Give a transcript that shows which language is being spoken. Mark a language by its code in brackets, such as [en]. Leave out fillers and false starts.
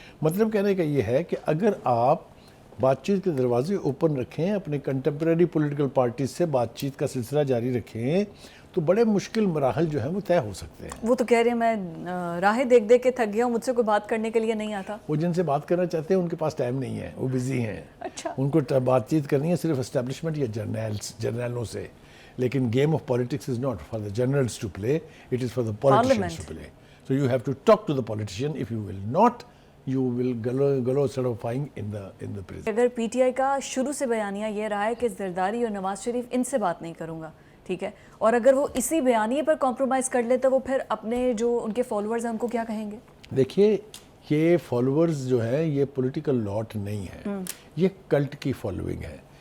[ur] مطلب کہنے کا یہ ہے کہ اگر آپ بات چیت کے دروازے اوپن رکھیں، اپنے کنٹمپریری پولیٹیکل پارٹیز سے بات چیت کا سلسلہ جاری رکھیں، تو بڑے مشکل مراحل جو ہیں وہ طے ہو سکتے ہیں. وہ تو کہہ رہے ہیں میں راہیں دیکھ دیکھ کے تھک گیا ہوں، مجھ سے کوئی بات کرنے کے لیے نہیں آتا. وہ جن سے بات کرنا چاہتے ہیں ان کے پاس ٹائم نہیں ہے، وہ بزی ہیں. اچھا. ان کو بات چیت کرنی ہے صرف اسٹیبلشمنٹ یا جرنیلوں سے. [en] لیکن game of politics is not for the generals to play, it is for the politicians to play. So you have to talk to the politician. If you will not you will go solidifying in the prison. [ur] اگر P T I کا شروع سے بیانیہ یہ رہا ہے کہ زرداری اور نواز شریف ان سے بات نہیں کروں گا، ٹھیک ہے، اور اگر وہ اسی بیانیے پر کمپرومائز کر لے تو وہ پھر اپنے جو ان کے فالوورز ہیں ان کو کیا کہیں گے؟ دیکھیے یہ فالوورز جو ہیں یہ پولیٹیکل لاٹ نہیں ہے، یہ کلٹ کی فالوئنگ ہے.